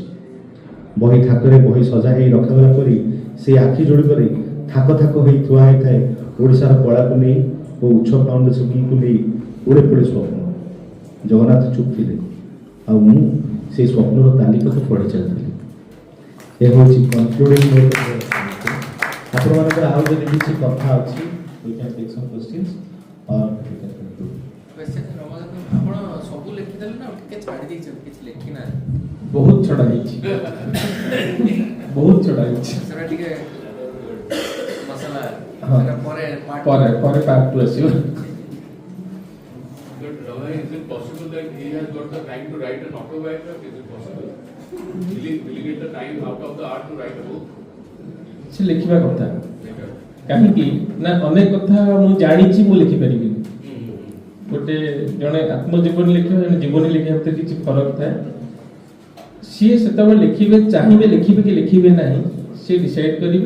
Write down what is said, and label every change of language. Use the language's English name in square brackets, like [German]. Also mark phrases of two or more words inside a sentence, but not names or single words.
[Odia] ବହି ଥାକରେ ବହି ସଜା ହେଇ ରଖାଗଲା ପରି ସେଇ ଆଖି ଯୋଡ଼ିକରେ ଥାକ ଥାକ ହୋଇ ଥୁଆ ହୋଇଥାଏ ଓଡ଼ିଶାର କଳାକୁ ନେଇ ଓ ଉତ୍ସବ ଫାଉଣ୍ଡେସନକୁ ନେଇ ଉଡ଼େ ପଡ଼େ ସ୍ୱପ୍ନ। ଜଗନ୍ନାଥ ଚୁପ୍ ଥିଲେ ଆଉ ମୁଁ ସେଇ ସ୍ୱପ୍ନର ତାଲିକାକୁ ପଢ଼ି ଚାଲିଥିଲି। ଏ ହେଉଛି [English] concluding note. [Odia] ଆପଣମାନଙ୍କର ଆଉ ଯଦି କିଛି କଥା ଅଛି, [English] we can take some questions or we can conclude. [Odia] ଆପଣ ସବୁ ଲେଖିଦେଲେ ନା ଟିକେ ଛାଡ଼ି ଦେଇଛନ୍ତି, କିଛି ଲେଖି ନାହାନ୍ତି? ବହୁତ ଛଡ଼ା ହେଇଛି, ବହୁତ ଛଡ଼ା ହେଇଛି। ସେଟା ଟିକେ ମସଲା ହଁ। ସେଟା ପରେ ପରେ ପାର୍ଟ 2 ଆସିବ। [English] But Rama, is it possible that he has got the time to write an autobiography? Is it possible? Will he get the time out of the art to write a book? [Odia] ସେ ଲେଖିବା କଥା, କାହିଁକି ନା ଅନେକ କଥା ମୁଁ ଜାଣିଛି ମୁଁ ଲେଖିପାରିବିନି। ଗୋଟେ ଜଣେ ଆତ୍ମଜୀବନୀ ଲେଖିବା, ଜଣେ ଜୀବନୀ ଲେଖିବା ଭିତରେ କିଛି ଫରକ ଥାଏ। ସିଏ ସେତେବେଳେ ଲେଖିବେ, ଚାହିଁବେ ଲେଖିବେ କି ଲେଖିବେ ନାହିଁ, ସେ ଡିସାଇଡ୍ କରିବେ।